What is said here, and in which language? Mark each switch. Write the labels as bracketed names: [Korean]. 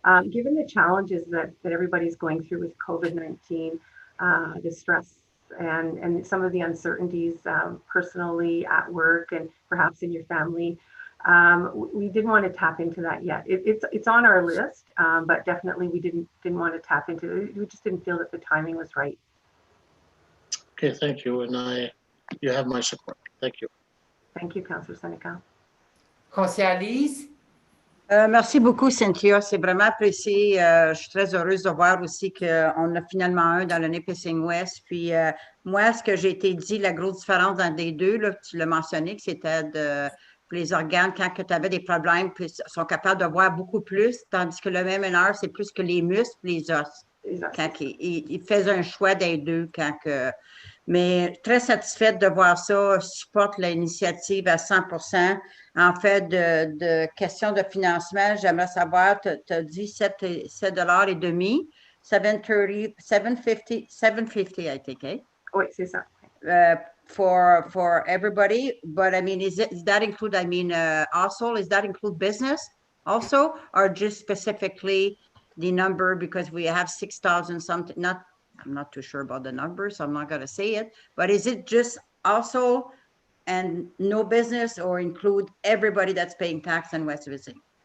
[English] Given the challenges that everybody's going through with COVID-19, the stress and some of the uncertainties personally at work and perhaps in your family, we didn't want to tap into that yet. It's on our list, but definitely we didn't want to tap into it. We just didn't feel that the timing was right. Okay, thank you, and you have my support. Thank you. Thank you, Councillor Senecal. [French] Conseillère Lise? Merci beaucoup, Cynthia. C'est vraiment apprécié. Je suis très heureuse de voir aussi qu'on a finalement un dans le Nipissing West. Puis moi, ce que j'ai été dit, la grosse différence dans les deux, là, tu l'as mentionné, que c'était pour les organes, quand tu avais des problèmes, ils sont capables de voir beaucoup plus, tandis que le même honneur, c'est plus que les muscles, les os. Quand ils faisaient un choix des deux. Mais très satisfaite de voir ça. Je supporte l'initiative à 100%. En fait, de questions de financement, j'aimerais savoir, tu as dit 7,50 $. [English] 750, I think, eh? [French] Oui, c'est ça. [English] For everybody, but I mean, does that include, I mean, also, does that include business also, or just specifically the number, because we have 6,000 something, I'm not too sure about the number, so I'm not going to say it, but is it just also and no business, or include everybody that's paying tax in West Nipissing?